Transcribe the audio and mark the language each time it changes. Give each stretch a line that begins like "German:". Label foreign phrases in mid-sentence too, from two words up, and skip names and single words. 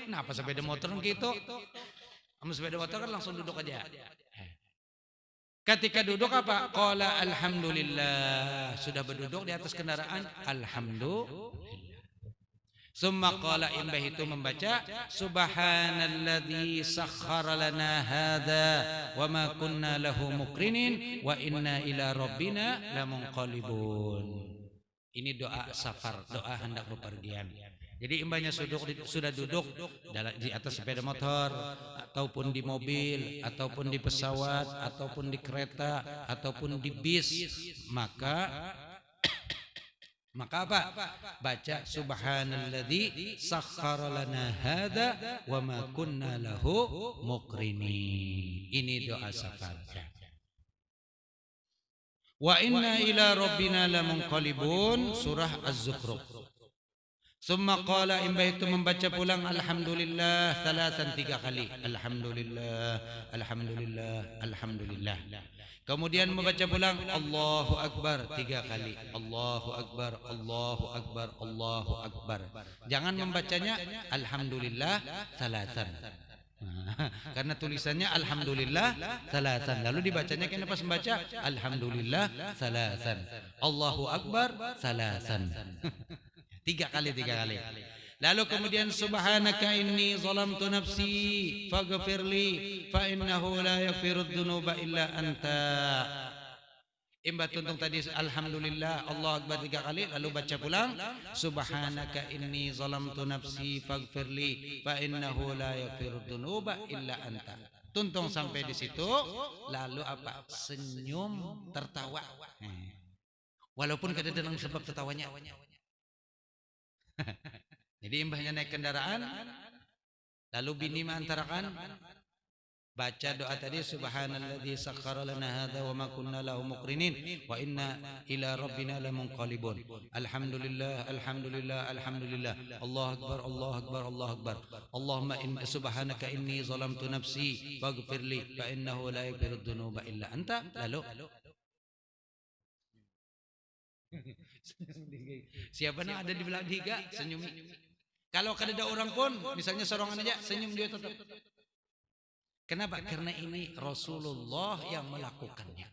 Banjar: Kenapa sepeda motor gitu? Sama sepeda motor kan langsung duduk aja. Ketika duduk apa?
Arabic: قال الحمد لله.
Banjar: Sudah berduduk di atas kendaraan, alhamdulillah.
Arabic: ثم قال,
Banjar: imbah itu membaca,
Arabic: سبحان الذي سخر لنا هذا وما كنا له مقرنين وإنا إلى ربنا لمنقلبون.
Banjar: Ini doa safar, doa hendak bepergian. Jadi imbahnya sudah duduk di atas sepeda motor, ataupun di mobil, ataupun di pesawat, ataupun di kereta, ataupun di bis, maka apa?
Arabic: Baca سبحان الذي سخر لنا هذا وما كنا له مقرنين.
Banjar: Ini doa safar.
Arabic: وإنا إلى ربنا لمنقلبون, surah Az-Zukhruf. ثم قال,
Banjar: imbah itu membaca pulang
Arabic: الحمد لله ثلاثا
Banjar: 3 kali.
Arabic: الحمد لله، الحمد لله، الحمد لله.
Banjar: Kemudian membaca pulang
Arabic: Allahu Akbar
Banjar: 3 kali.
Arabic: الله أكبر، الله أكبر، الله أكبر.
Banjar: Jangan membacanya
Arabic: الحمد لله ثلاثا.
Banjar: Karena tulisannya
Arabic: الحمد لله ثلاثا,
Banjar: lalu dibacanya kenapa membaca
Arabic: الحمد لله ثلاثا، الله أكبر ثلاثا.
Banjar: 3 kali. Lalu kemudian
Arabic: سبحانك إني ظلمت نفسي فاغفر لي فإنه لا يغفر الذنوب إلا أنت.
Banjar: Imba tuntung tadi
Arabic: الحمد لله، الله أكبر
Banjar: 3 kali, lalu baca pulang
Arabic: سبحانك إني ظلمت نفسي فاغفر لي فإنه لا يغفر الذنوب إلا أنت.
Banjar: Tuntung sampai di situ, lalu apa? Senyum, tertawa. Walaupun kada ada sebab tertawanya. Jadi imbahnya naik kendaraan, lalu bini mengantarakan, Baca doa tadi,
Arabic: سبحان الذي سخر لنا هذا وما كنا له مقرنين وإنا إلى ربنا لمنقلبون. الحمد لله، الحمد لله، الحمد لله. الله أكبر، الله أكبر، الله أكبر. اللهم إن سبحانك إني ظلمت نفسي فاغفر لي فإنه لا يغفر الذنوب إلا أنت.
Banjar: Lalu siapa yang ada di belakang tiga senyum. Kalau kada ada orang pun, misalnya sorongan aja, senyum dia tetap. Kenapa? Karena ini Rasulullah yang melakukannya.